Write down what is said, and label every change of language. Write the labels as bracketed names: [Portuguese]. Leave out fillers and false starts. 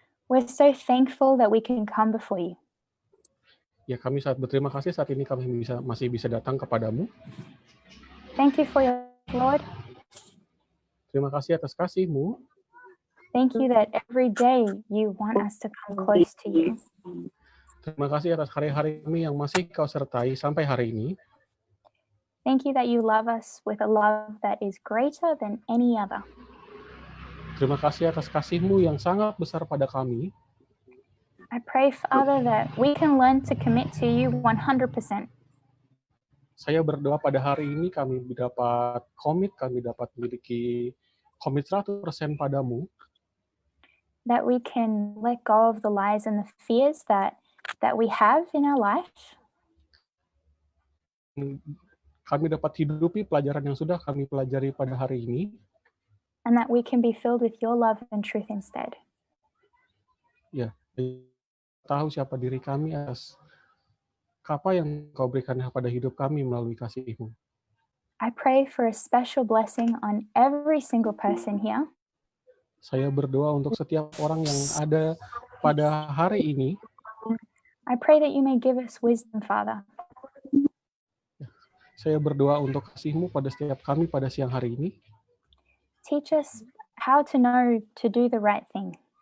[English] we're so thankful that we can come before you. [Indonesian] ya kami sangat berterima kasih saat ini kami masih bisa datang kepadamu. [English] Thank you for your Lord. [Indonesian] Terima kasih atas kasih-Mu. [English] Thank you that every day you want us to come close to you. [Indonesian] Terima kasih atas hari-hari kami yang masih Kau sertai sampai hari ini. [English] Thank you that you love us with a love that is greater than any other. [Indonesian] Terima kasih atas kasih-Mu yang sangat besar pada kami. [English] I pray, Father, that we can learn to commit to you 100%. [Indonesian] Saya berdoa pada hari ini kami dapat memiliki komit 100% padamu. [English] That we can let go of the lies and the fears that we have in our life. [Indonesian] Kami dapat hidupi pelajaran yang sudah kami pelajari pada hari ini. [English] And that we can be filled with your love and truth instead. [Indonesian] Ya, tahu siapa diri kami atas apa yang Kau berikan pada hidup kami melalui kasih-Mu. [English] I pray for a special blessing on every single person here. [Indonesian] Saya berdoa untuk setiap orang yang ada pada hari ini. [English] I pray that you may give us wisdom, Father. [Indonesian] Saya berdoa untuk kasih-Mu pada setiap kami pada siang hari ini. [English] Teach us how to know to do the right thing.